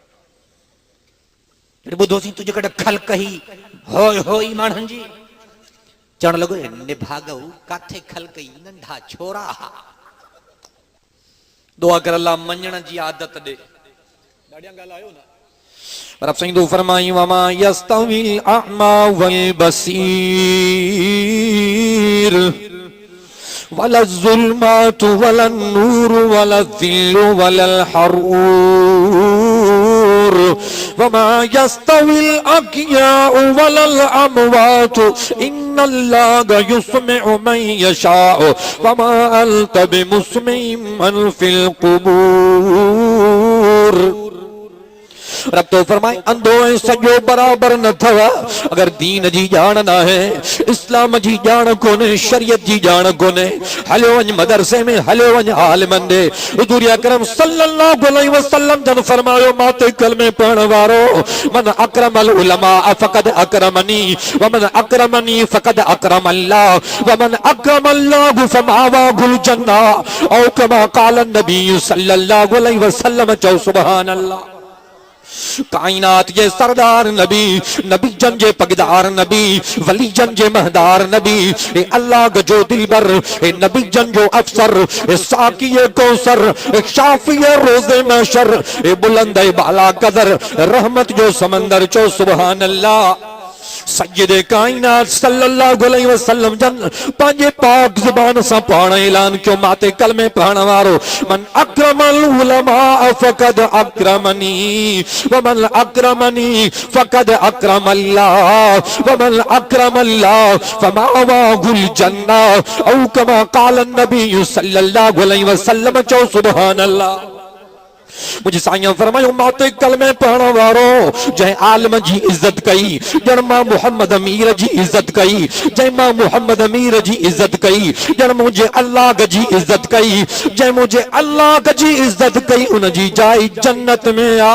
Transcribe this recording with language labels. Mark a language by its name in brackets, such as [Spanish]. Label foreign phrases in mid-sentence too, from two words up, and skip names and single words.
[Sindhi] ॿुधोसीं तुंहिंजे कॾहिं खल कही होय होई माण्हुनि जी। चवण लॻो निभागऊ काथे खल कई, नंढा छोरा। दुआ कर अल्लाह मञण जी आदत ॾे। ॾाढियां ॻाल्हायो न, पर अब सईं तो फरमाई [Arabic] وما يستوي الأعمى وال بصير ولا الظلمات ولا النور ولا الظل ولا الحرور وما يستوي الأحياء ولا الأموات إن الله يسمع من يشاء وما أنت بمسمع من في القبور. [Sindhi] रब तो फरमाए अंधो ऐं सॼो बराबर न अथव। अगर दीन जी ॼाण न आहे, इस्लाम जी ॼाण कोन्हे, शरीयत जी ॼाण कोन्हे, हलियो वञ मदरसे में, हलियो वञ आलिमनि ॾे। [Arabic] حضور أكرم صلى الله عليه وسلم [Sindhi] जन फरमायो माते कलमे पढ़ण वारो [Arabic] من أكرم العلماء فقد أكرمني ومن أكرمني فقد أكرم الله ومن أكرم الله فمأواه الجنة أو كما قال النبي صلى الله عليه وسلم. [Sindhi] चओ [Arabic] سبحان الله. [Sindhi] कायनात जे सरदार नबी, नबी जन जे पगदार नबी, वली जन जे महदार नबी, ए अल्लाह जो दिलबर, ए नबी जन जो अफसर, ए साकिए कौसर, ए शाफिए रोज़े महशर, ए बुलंद ए बाला कदर, रहमत जो समंदर। [Arabic] चो سبحان الله. [Sindhi] सय्यदे कायनात [Arabic] صلى الله عليه وسلم [Sindhi] जन पंहिंजे पाक ज़ुबान सां पाण ऐलान कयो माते कलमे पढ़ण वारो [Arabic] من أكرم العلماء فقد أكرمني ومن أكرمني فقد أكرم الله ومن أكرم الله فمأواه الجنة أو كما قال النبي صلى الله عليه وسلم. चओ سبحان الله. [Sindhi] मुझे साईं फरमायो माते कलमे पढ़ण वारो जंहिं आलम जी इज्जत कई, ॼण मां मोहम्मद अमीर जी इज्जत कई, जंहिं मां मोहम्मद अमीर जी इज्जत कई, ॼण मुंहिंजे अल्लाह जी इज्जत कई, जंहिं मुंहिंजे अल्लाह जी इज्जत कई उन जी जाइ जन्नत में आ।